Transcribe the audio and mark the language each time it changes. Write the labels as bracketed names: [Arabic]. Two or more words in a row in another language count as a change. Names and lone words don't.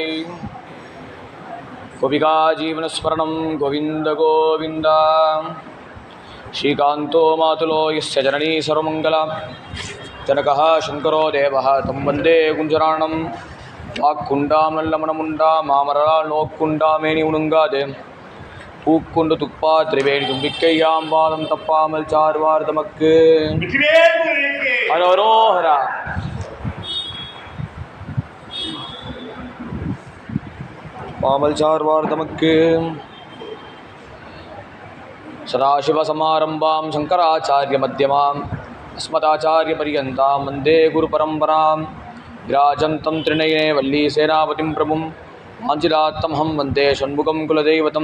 [Sanskrit] गोपिका जीवन स्मरणं गोविंद गोविंद। श्रीकांतो मातुलो यस्य जननी सर्वमंगला जनकः शंकरो देवः तं वन्दे कुञ्जराणं [Tamil] வாக்குண்டாம் நல்லமனமுண்டாம் மாமலராள் நோக்குண்டாம் மேனி நுடங்காது பூக்குண்டு துப்பா திரிவேணி தும்பிக்கையாம் வாதம் தப்பாமல் சார்வார் தமக்கு ஹரோஹரா. பாமல் சார்வார் தமக்கு. [Sanskrit] சதாசிவசமாரம்பாம் சங்கராச்சாரிய மத்தியமாம் அஸ்மதாச்சாரிய பரியந்தாம் வந்தே குரு பரம்பராம் விராஜந்தம் திரிநயனே வள்ளி சேனாபதிம் பிரபும் ஆஞ்சிலாத்தமஹம் வந்தே சண்முகம் குலதெய்வதம்.